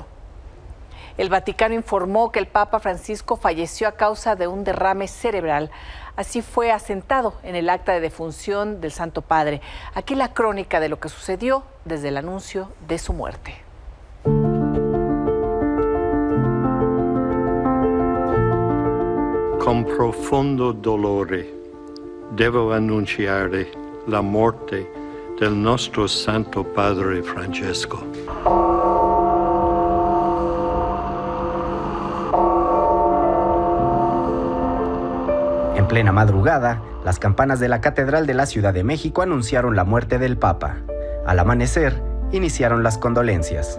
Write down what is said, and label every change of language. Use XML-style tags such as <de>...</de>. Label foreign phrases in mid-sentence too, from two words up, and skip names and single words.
<es>El Vaticano informó que el Papa Francisco falleció a causa de un derrame cerebral. Así fue asentado en el acta de defunción del Santo Padre. Aquí la crónica de lo que sucedió desde el anuncio de su muerte.</es> <it>Con profondo dolore devo annunciare la morte del nostro Santo Padre Francesco.</it> <es>En plena madrugada, las campanas de la Catedral de la Ciudad de México anunciaron la muerte del Papa. Al amanecer, iniciaron las condolencias.</es>